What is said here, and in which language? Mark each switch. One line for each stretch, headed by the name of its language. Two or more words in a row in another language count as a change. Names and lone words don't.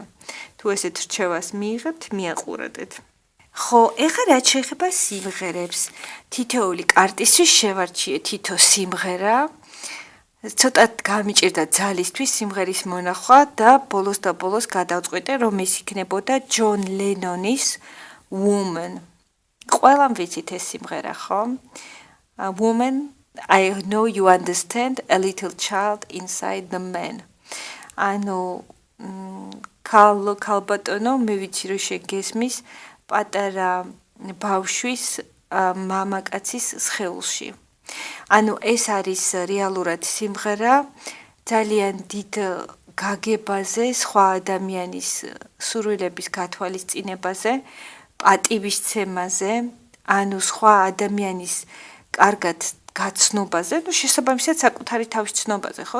Georgian: თუ ესეთ რჩევას მიიღებთ, მიაყურებდეთ. ხო, ეხლა რაც შეეხება სიმღერებს, თითოეული კარტისთვის შევარჩიე თითო სიმღერა. ცოტათ გამიჭირდა ძალისთვის სიმღერის მონახვა და ბოლოს გადავწყვიტე, რომ ეს იქნებოდა ჯონ ლენონის Woman. ყველამ ვიცით ეს სიმღერა, ხო?
English: Woman, I know you understand a little child inside the man.
Georgian: ანუ ქალბატონო, მე ვიცი რომ შენ გესმის პატარა ბავშვის მამაკაცის სხეულში. ანუ ეს არის რეალურად სიმღერა ძალიან დიდ გაგებაზე, სხვა ადამიანის სურვილების გათვალისწინებაზე, პატივისცემაზე, ანუ სხვა ადამიანის კარგად გაცნობაზე, ну შესაბამისად საკუთარი თავის ცნობაზე, ხო?